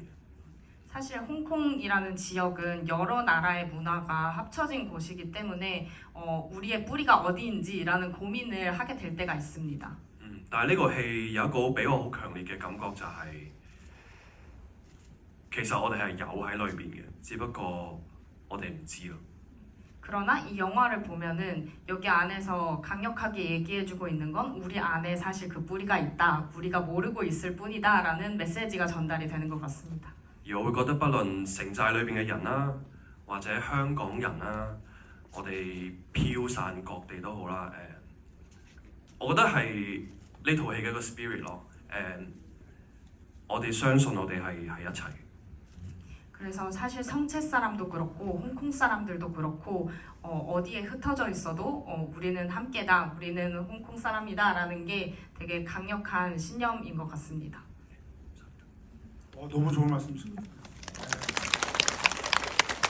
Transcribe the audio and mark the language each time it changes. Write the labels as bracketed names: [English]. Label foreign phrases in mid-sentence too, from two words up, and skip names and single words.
[Korean] 사실 홍콩이라는 지역은 여러 나라의 문화가 합쳐진 곳이기 때문에 우리의 뿌리가 어디인지라는 고민을 하게 될 때가 있습니다. [Cantonese] 但係呢個戲有一個俾我好強烈嘅感覺就係、其實我哋係有喺裏邊嘅，只不過我哋唔知咯。 [Korean] 그러나 이 영화를 보면은 여기 안에서 강력하게 얘기해주고 있는 건 우리 안에 사실 그 뿌리가 있다, 우리가 모르고 있을 뿐이다라는 메시지가 전달이 되는 것 같습니다. [Cantonese] 而我會覺得，不論城寨裏邊嘅人啦，或者香港人啦，我哋飄散各地都好啦。我覺得係呢套戲嘅一個 spirit 咯。我哋相信我哋係一齊。 [Korean] 그래서 사실 성체 사람도 그렇고 홍콩 사람들도 그렇고 어디에 흩어져 있어도 우리는 함께다, 우리는 홍콩 사람이다라는 게 되게 강력한 신념인 것 같습니다. 너무 좋은 말씀이십니다.